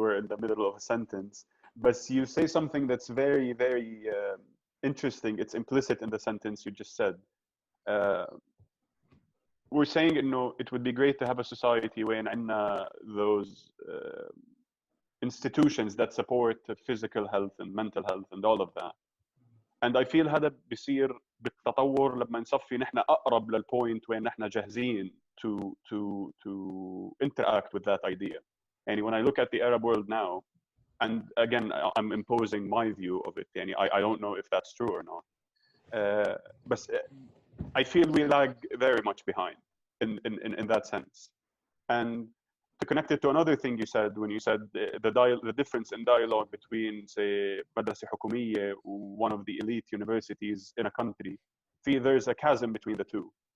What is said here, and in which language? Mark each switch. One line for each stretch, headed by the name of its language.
English: We're in the middle of a sentence, but you say something that's very, very interesting. It's implicit in the sentence you just said. We're saying, you know, it would be great to have a society where those institutions that support physical health and mental health and all of that. And I feel
Arabic: هذا بيصير بالتطور لما نصفي نحن أقرب للpoint وين نحن جاهزين
English: to interact with that idea. And when I look at the Arab world now, and again, I'm imposing my view of it. And I don't know if that's true or not. But I feel we lag very much behind in that sense. And to connect it to another thing you said, when you said the difference in dialogue between, say, Madrasa Hukumiyya, one of the elite universities in a country, there's a chasm between the two.